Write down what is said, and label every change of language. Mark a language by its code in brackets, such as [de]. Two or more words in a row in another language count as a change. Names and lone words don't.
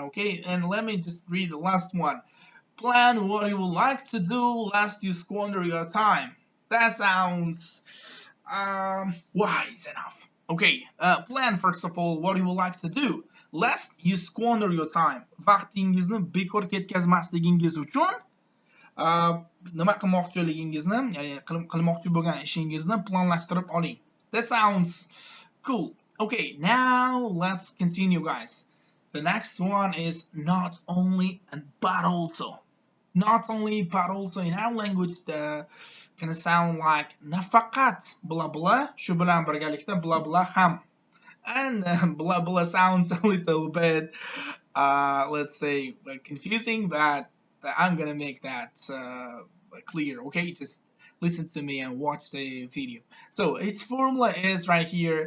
[en] Okay, and let me just read the last one. Plan what you would like to do lest you squander your time. That sounds wise enough. Okay, plan first of all what you would like to do lest you squander your time. [uz] Vaqtingizni bekor ketkazmasligingiz uchun nima qilmoqchiligingizni, ya'ni qilmoqchi bo'lgan ishingizni planlashtirib oling. [en] That sounds cool. Okay, now let's continue, guys. The next one is not only but also. Not only but also in our language can sound like nafaqat blah blah, [uz] shu bilan birgalikda [en] blah blah [uz] ham. [en] And blah blah sounds a little bit let's say confusing, but I'm gonna make that clear. Okay, just listen to me and watch the video. So its formula is right here.